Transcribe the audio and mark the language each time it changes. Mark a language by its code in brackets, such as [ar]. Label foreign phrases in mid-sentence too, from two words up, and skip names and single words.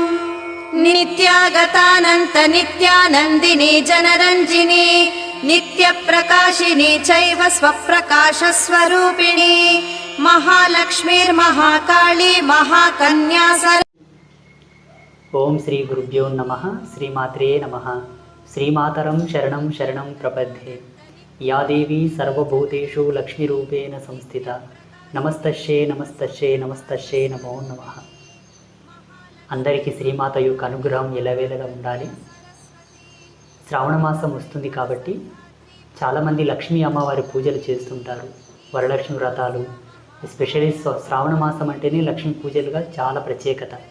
[sa] नित्यागतानन्त नित्यानन्दिनी जनरञ्जिनी नित्यप्रकाशिनी चैव स्वप्रकाशस्वरूपिणी महालक्ष्मीर्महाकाली महाकन्या ओम श्री गुरुभ्यो नमः। श्रीमात्रे नमः। श्रीमातरं शरणं शरणं प्रपद्ये। या देवी सर्वभूतेषु लक्ष्मीरूपेण संस्थिता। नमस्तस्यै नमस्तस्यै नमस्तस्यै नमो नमः। [te] అందరికీ శ్రీమాత యొక్క అనుగ్రహం ఎల్లవేళలా ఉండాలి. శ్రావణ మాసం వస్తుంది కాబట్టి చాలామంది లక్ష్మీ అమ్మవారి పూజలు చేస్తుంటారు. వరలక్ష్మి వ్రతాలు, ఎస్పెషల్లీ శ్రావణ మాసం అంటేనే లక్ష్మీ పూజలుగా చాలా ప్రత్యేకత.